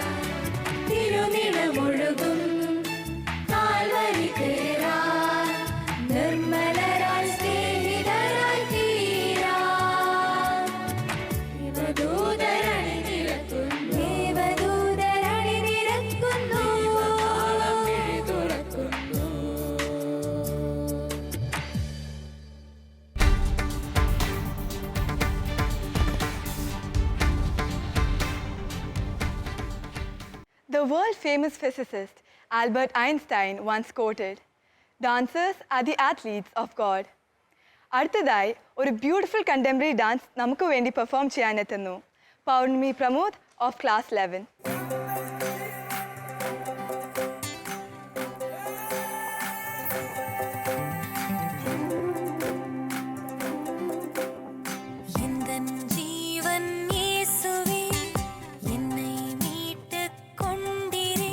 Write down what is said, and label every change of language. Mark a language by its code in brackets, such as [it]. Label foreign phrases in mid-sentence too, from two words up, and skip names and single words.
[ml] തിരുനിണമൊഴുകും കാൽവരി കേറാൻ നിർമ്മലരായി സ്നേഹിതരായി തീരാൻ. ദേവദൂതരണി നിരക്കുന്നു. ദേവദൂതരണി നിരക്കുന്നു. ദീപനാളം മിഴി തുറക്കുന്നു. [en] The world famous physicist Albert Einstein once quoted, "Dancers are the athletes of God." [ml] അടുത്തതായി ഒരു [en] beautiful contemporary dance [ml] നമുക്ക് വേണ്ടി പെർഫോം ചെയ്യാനെത്തുന്നു പൗർണമി പ്രമോദ് [en] of class 11. [ta] எந்தன் ஜீவன் இயேசுவே என்னை மீட்டுக் கொண்டீரே.